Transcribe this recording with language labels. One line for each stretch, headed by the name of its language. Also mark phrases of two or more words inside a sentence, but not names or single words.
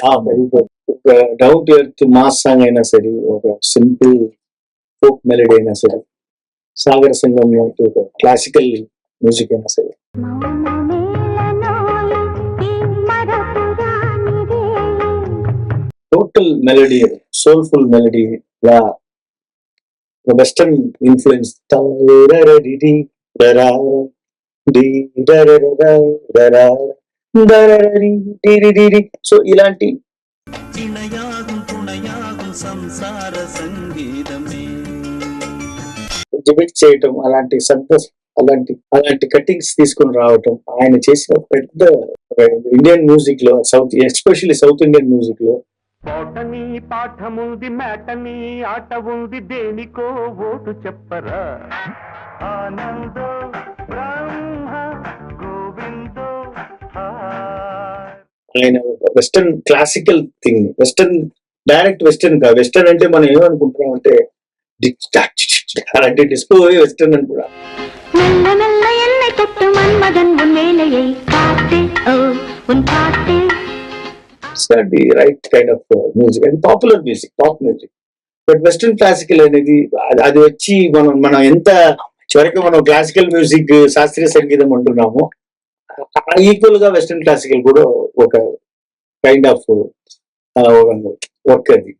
Telugu: ఒక
English: down to earth mass song
Telugu: అయినా సరే, ఒక
English: simple folk melody
Telugu: అయినా సరే, సాగర సంగం లాంటి ఒక
English: classical music
Telugu: అయినా సరే,
English: total melody, soulful melody
Telugu: లా
English: western influence.
Telugu: సో ఇలాంటి
Tamil: இணையாகும் துணையாகும் சம்சார சங்கீதமே
Telugu: ఎగ్జిబిట్ చేయటం, అలాంటి కటింగ్స్ తీసుకొని రావటం ఆయన చేసిన పెద్ద
English: Indian music
Telugu: లో,
English: especially South Indian music
Telugu: లో పాటని పాఠముంది మేటని ఆట ఉంది దేనికో ఓటు చెప్పరా. ఆనందో బ్రహ్మ గోవిందో ఆయన
English: western classical thing, direct western
Telugu: కాదు. వెస్టర్న్ అంటే మనం ఏమనుకుంటున్నాం అంటే అలాంటి
English: disco western
Telugu: అని కూడా.
Tamil: நல்ல நல்ல என்னை தொட்டு மன்மதன் உன் வேலையை காட்டு ஓ உன் பாட்டு
English: The right kind of music. అది popular music, pop music. but western classical
Telugu: అనేది అది వచ్చి మనం ఎంత చివరికి మనం
English: classical music,
Telugu: శాస్త్రీయ సంగీతం అంటున్నామో, ఈక్వల్ గా
English: western classical
Telugu: కూడా ఒక
English: kind of work
Telugu: అది.